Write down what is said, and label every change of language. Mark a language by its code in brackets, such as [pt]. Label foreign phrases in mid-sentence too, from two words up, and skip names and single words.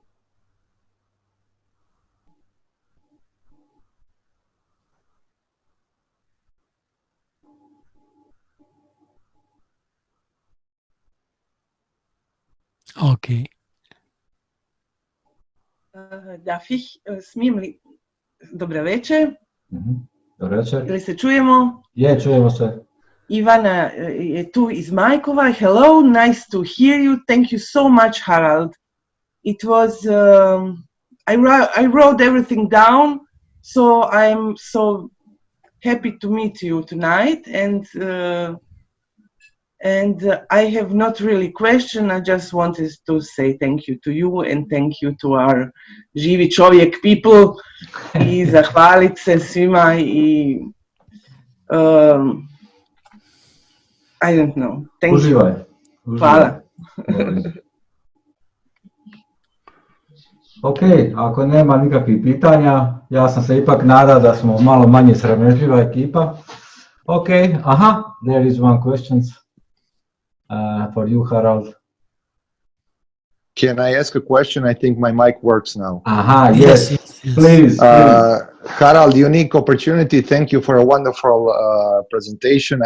[en] Okay. [de] Darf ich, [hr] smijem li? Dobar večer. Dobar večer. Ili se čujemo? Je, čujemo se. Ivana je tu iz Majkova. [en] Hello, nice to hear you. Thank you so much, Harald. It was, I wrote everything down, so I'm so happy to meet you tonight. And I have not really question. I just wanted to say thank you to you and thank you to our [hr] živi čovjek [en] people [hr] i zahvalit se svima i [en] I don't know. Thank [hr] Uživaj. [en] you. [hr] Hvala. Ok, ako nema nikakvih pitanja, ja sam se ipak nadao da smo malo manje sramežljiva ekipa. [en] Ok, aha, there is one question for you, Harald. Can I ask a question? I think my mic works now. Aha, yes, please. Harald, unique opportunity. Thank you for a wonderful presentation.